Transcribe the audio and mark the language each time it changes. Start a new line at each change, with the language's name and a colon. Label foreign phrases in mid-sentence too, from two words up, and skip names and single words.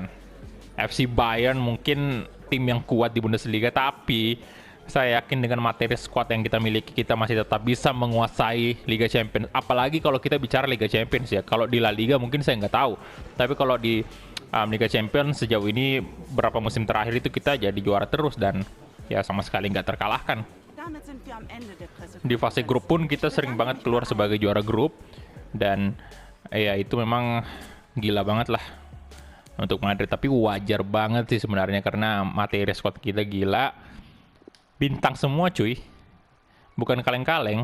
Indonesian: FC Bayern mungkin tim yang kuat di Bundesliga, tapi saya yakin dengan materi squad yang kita miliki, kita masih tetap bisa menguasai Liga Champions. Apalagi kalau kita bicara Liga Champions ya. Kalau di La Liga mungkin saya nggak tahu, tapi kalau di Liga Champions sejauh ini berapa musim terakhir itu kita jadi juara terus, dan ya sama sekali nggak terkalahkan.
German: Damit sind wir am Ende der
Indonesian: Di fase grup pun kita sering banget keluar sebagai juara grup, dan ya itu memang gila banget lah untuk Madrid. Tapi wajar banget sih sebenarnya, karena materi squad kita gila, bintang semua cuy, bukan kaleng-kaleng.